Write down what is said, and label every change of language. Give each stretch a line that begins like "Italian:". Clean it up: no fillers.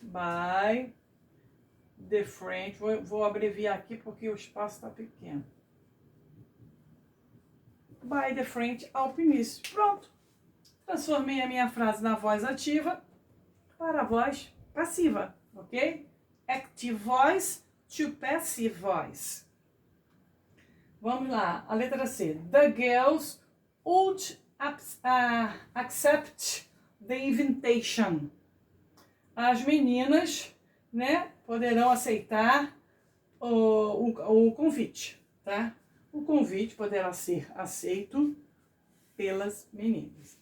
English: By the French,
Portuguese: vou abreviar aqui porque o espaço está pequeno.
English: By the French alpinist.
Portuguese: Pronto. Transformei a minha frase na voz ativa para a voz passiva, ok?
English: Active voice to passive voice.
Portuguese: Vamos lá, a letra C.
English: The girls would accept the invitation.
Portuguese: As meninas, né, poderão aceitar o convite, tá? O convite poderá ser aceito pelas meninas.